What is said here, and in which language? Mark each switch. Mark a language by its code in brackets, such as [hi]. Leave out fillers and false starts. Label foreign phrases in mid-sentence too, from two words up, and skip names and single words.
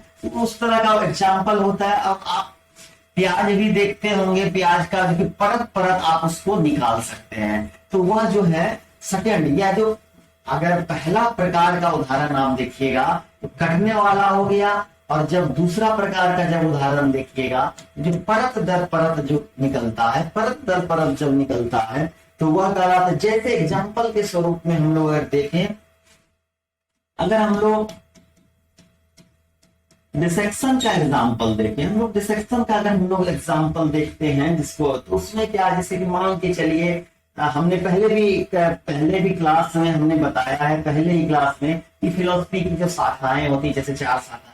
[hi] तो उस तरह का एग्जाम्पल होता है। अब आप प्याज भी देखते होंगे, प्याज का जो परत परत आप उसको निकाल सकते हैं। तो वह जो है सेकंड, या जो अगर पहला प्रकार का उदाहरण आप देखिएगा तो कटने वाला हो गया, और जब दूसरा प्रकार का जब उदाहरण देखिएगा, जो परत दर परत जो निकलता है, परत दर परत जब निकलता है तो वह कहलाता है। जैसे एग्जाम्पल के स्वरूप में हम लोग अगर देखें, अगर हम लोग डिसेक्शन का एग्जाम्पल देखें, हम लोग डिसेक्शन का अगर हम लोग एग्जाम्पल देखते हैं जिसको, तो उसमें क्या, जैसे कि मान के चलिए हमने पहले भी क्लास में हमने बताया है, पहले ही क्लास में, कि फिलोसफी की जो शाखाएं होती, जैसे 4 शाखाएं।